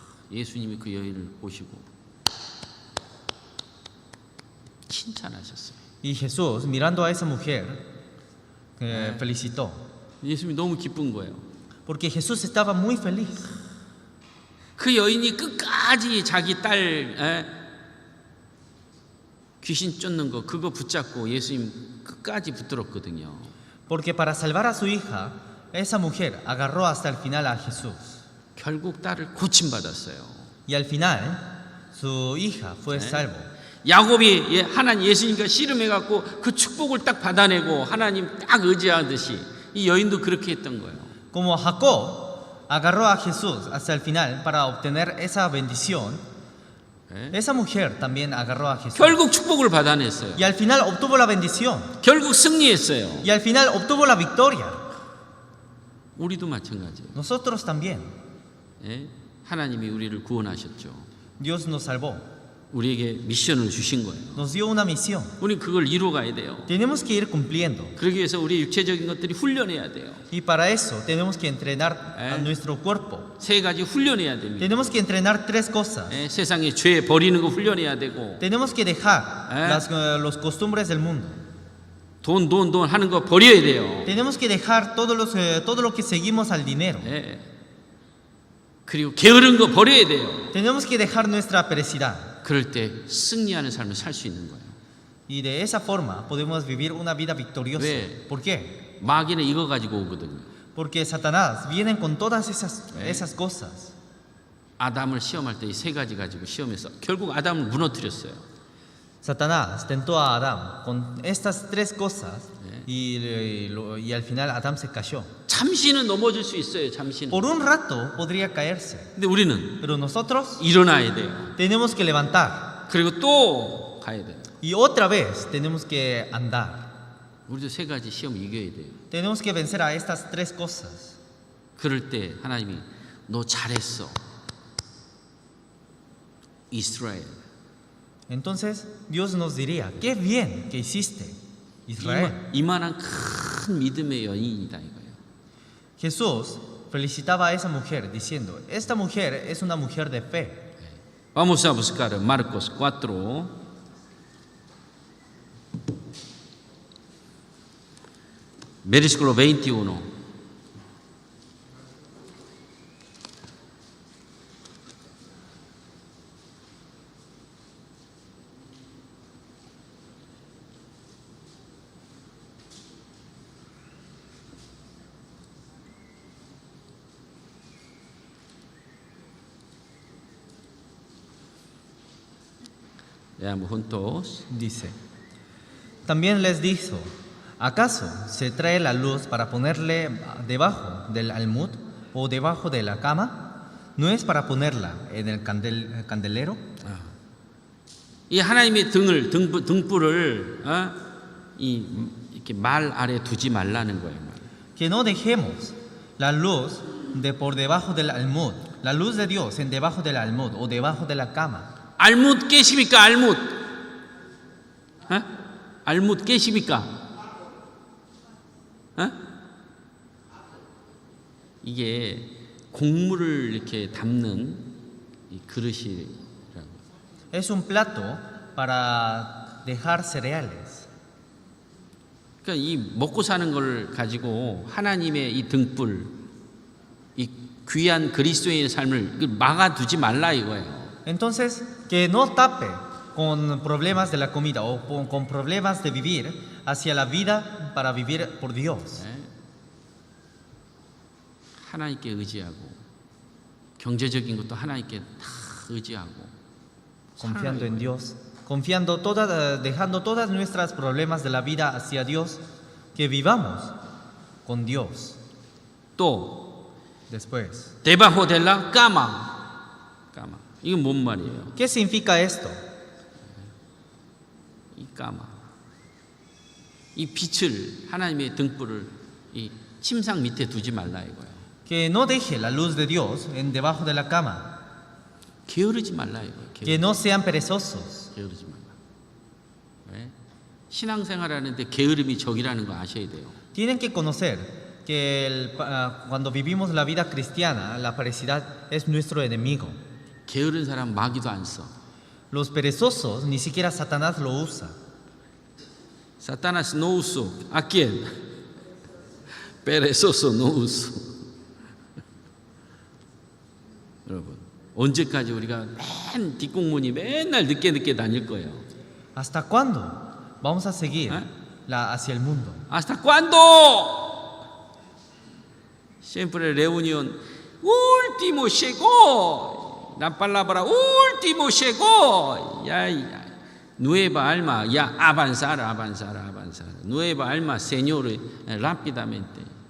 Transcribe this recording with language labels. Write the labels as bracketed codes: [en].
[ko] 예수님이 그 여인을 보시고 칭찬하셨어요. [es] Y Jesús, mirando a esa mujer, felicitó. [ko] 예수님이 너무 기쁜 거예요. [es] Porque Jesús estaba muy feliz. [ko] 그 여인이 끝까지 자기 딸 귀신 쫓는 거 그거 붙잡고 예수님 끝까지 붙들었거든요. [es] Porque para salvar a su hija, esa mujer agarró hasta el final a Jesús. [ko] 결국 딸을 고침받았어요. [es] Y al final, su hija fue salvo. [ko] 야곱이 하나님 예수님과 씨름해갖고 그 축복을 딱 받아내고 하나님 딱 의지하듯이 이 여인도 그렇게 했던 거예요. [es] Como Jacob agarró a Jesús hasta el final para obtener esa bendición, esa mujer también agarró a Jesús. [ko] 결국 축복을 받아냈어요. [es] Y al final obtuvo la bendición. [ko] 결국 승리했어요. [es] Y al final obtuvo la victoria. [ko] 우리도 마찬가지예요. [es] Nosotros también. [ko] 하나님이 우리를 구원하셨죠. [es] Dios nos salvó. [ko] 우리에게 미션을 주신 거예요. [es] Nos dio una misión. [ko] 우리 그걸 이루어가야 돼요. [es] Tenemos que ir cumpliendo. [ko] 그러기 위해서 우리 육체적인 것들이 훈련해야 돼요. [es] Y para eso tenemos que entrenar a nuestro cuerpo. [ko] 세 가지 훈련해야 됩니다. [es] Tenemos que entrenar tres cosas. [ko] 세상에 죄 버리는 거 훈련해야 되고 [es] Tenemos que dejar los costumbres del mundo. [ko] 돈 하는 거 버려야 돼요. [es] Tenemos que dejar todo lo que seguimos al dinero. [ko] 그리고 게으른 거 버려야 돼요. [es] Tenemos que dejar nuestra perecidad. [ko] 그럴 때 승리하는 삶을 살 수 있는 거예요. [es] Y de esa forma podemos vivir una vida victoriosa. [ko] 왜? [es] ¿Por qué? [ko] 마귀는 이거 가지고 오거든요. [es] Porque Satanás viene con todas esas cosas. [ko] 아담을 시험할 때 이 세 가지 가지고 시험해서 결국 아담을 무너뜨렸어요. [es] Satanás tentó a Adán con estas tres cosas y al final Adán se cayó. [ko] 잠시는 넘어질 수 있어요. 잠시는. [es] Por un rato podría caerse. [ko] 근데 우리는 [es] Pero nosotros [ko] 일어나야 돼요. [es] tenemos que levantar. [ko] 그리고 또 가야 돼요. [es] Y otra vez tenemos que andar. [ko] 우리도 세 가지 시험 이겨야 돼요. [es] Tenemos que vencer a estas tres cosas. [ko] 그럴 때 하나님이 너 잘했어. 이스라엘. [es] Entonces Dios nos diría, qué bien que hiciste, Israel. [ko] 이만한 큰 믿음의 여인이다 이거예요. [es] Jesús felicitaba a esa mujer diciendo, esta mujer es una mujer de fe. Vamos a buscar Marcos 4. Versículo 21. Leamos juntos. Dice, también les dijo, ¿acaso se trae la luz para ponerle debajo del almud o debajo de la cama? ¿No es para ponerla en el candelero? [ko] 이 하나님의 등불을 이렇게 말 아래 두지 말라는 거예요. [es] Que no dejemos la luz por debajo del almud, la luz de Dios en debajo del almud o debajo de la cama. [ko] 알뭇 깨십니까? 알뭇. 알뭇 깨십니까? 이게 곡물을 이렇게 담는 이 그릇이라고. [es] Es un plato para dejar cereales. [ko] 그러니까 이 먹고 사는 걸 가지고 하나님의 이 등불, 이 귀한 그리스도인의 삶을 막아두지 말라 이거예요. [es] Entonces, que no tape con problemas de la comida o con problemas de vivir hacia la vida para vivir por Dios. [ko] 하나님께 의지하고 경제적인 것도 하나님께 다 의지하고 [es] Confiando en Dios, dejando todas nuestras problemas de la vida hacia Dios, que vivamos con Dios. [ko] 또 [es] Después, debajo de la cama. [ko] 이건 뭔 말이에요? [es] ¿qué significa esto? [ko] 이 까마. 이 빛을 하나님의 등불을 이 침상 밑에 두지 말라 이거예요. [es] Que no deje la luz de Dios debajo de la cama. [ko] 게으르지 말라 이거예요. [es] Que no sean perezosos. [ko] 게으르지 말라. 왜? 신앙생활하는데 게으름이 적이라는 거 아셔야 돼요. [es] Tienen que conocer que cuando vivimos la vida cristiana, la perecidad es nuestro enemigo. [ko] 게으른 사람 마귀도 안 써. [es] Los perezosos, ni siquiera Satanás lo usa. Satanás no usó. ¿A quién? Perezoso no usó. [ko] 여러분, 언제까지 우리가 맨 뒷공문이 맨날 늦게 다닐 거예요? [es] ¿Hasta cuándo vamos a seguir hacia el mundo? ¿Hasta cuándo? Siempre reunión último llegó. La palabra último llegó. Ya, nueva alma, ya avanzar. Nueva alma, Señor, rápidamente.